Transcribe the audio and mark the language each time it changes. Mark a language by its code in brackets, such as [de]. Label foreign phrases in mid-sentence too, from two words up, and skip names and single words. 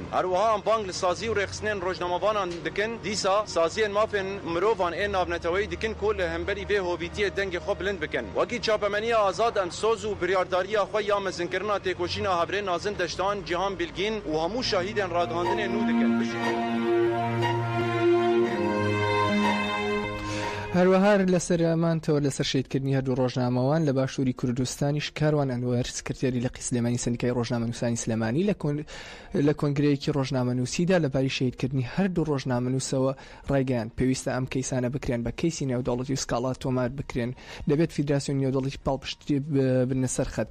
[ku] Herwiha em bang li sazî û rêxistinên rojnamevanan dikin dîsa saziyên mafên mirovan ê navneteweyî dikin ku li hemberî vê hovîtiyê dengê xwe bilind bikin. Wekî çapemeniya azad em soz û biryardariya xwe ya mezinkirina têkoşîna hevrê Nazim Deştan, Cihan Bilgîn û hemû şehîdên radhandinê nû dikin. [ckb] هەروەها لەسەر ئەمانتەوە لەسەر شێتکردنی هەردوو ڕۆژنامەوان لە باشووری کوردستانیش کاروان ئەنوەر سکرتێری لەقی سلێمانی سەندیکای ڕۆژنامەنووسانی سلێمانی لە کۆنگرەیەکی ڕۆژنامەنووسیدا لەباری شێتکردنی هەردوو ڕۆژنامەنووسەوە ڕایگەیاند پێویستە ئەم کەیسانە بکرێن بە کەیسی نێودەوڵەتی و سکاڵا تۆمار بکرێن، دەبێت فیدراسیۆن نێودەوڵەتی پاڵپشتی بنە سەرخەت.